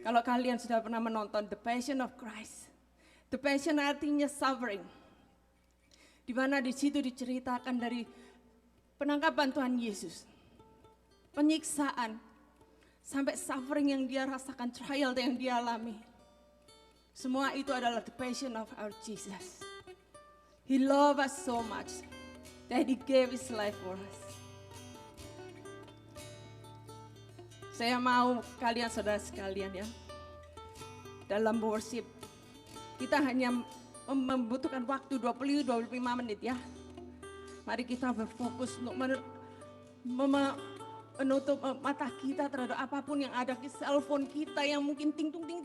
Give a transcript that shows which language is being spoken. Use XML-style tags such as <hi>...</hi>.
<id>Kalau kalian sudah pernah menonton The Passion of Christ, The Passion artinya suffering, di mana di situ diceritakan dari penangkapan Tuhan Yesus, penyiksaan, sampai suffering yang dia rasakan, trial yang dia alami. Semua itu adalah</id> <en>the passion of our Jesus. He loved us so much that He gave His life for us.</en> <id>Saya mau kalian saudara sekalian ya, dalam worship kita hanya membutuhkan waktu 20-25 menit ya. Mari kita berfokus untuk menutup mata kita terhadap apapun yang ada di cellphone kita yang mungkin ting-tung.</id>